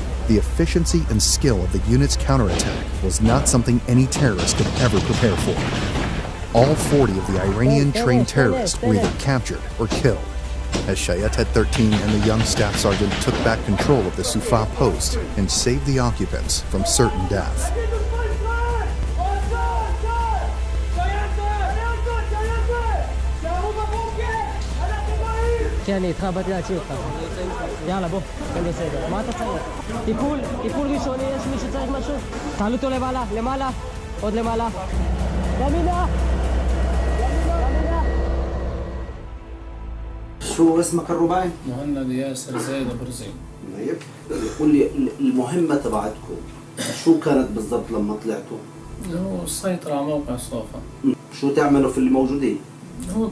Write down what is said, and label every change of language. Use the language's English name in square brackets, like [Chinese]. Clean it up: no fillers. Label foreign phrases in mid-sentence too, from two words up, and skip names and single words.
[English] The efficiency and skill of the unit's counterattack was not something any terrorist could ever prepare for. All 40 of the Iranian-trained terrorists were either captured or killed, as Shayatet 13 and the young staff sergeant took back control of the Sufa post and saved the occupants from certain death. [Hebrew] יאללה בוא, כן בסדר. מה אתה צריך? טיפול ראשוני, יש מי שצריך משהו? תעלו אותו למעלה, למעלה, עוד למעלה. ימינה! [Arabic] شو اسمك الرباعي؟ مهند ياسر زايد ابو رزين. طيب قول لي المهمة تبعتكم شو كانت بالضبط لما طلعتوا؟ هو السيطرة على موقع صوفا. شو تعملوا في اللي موجودين؟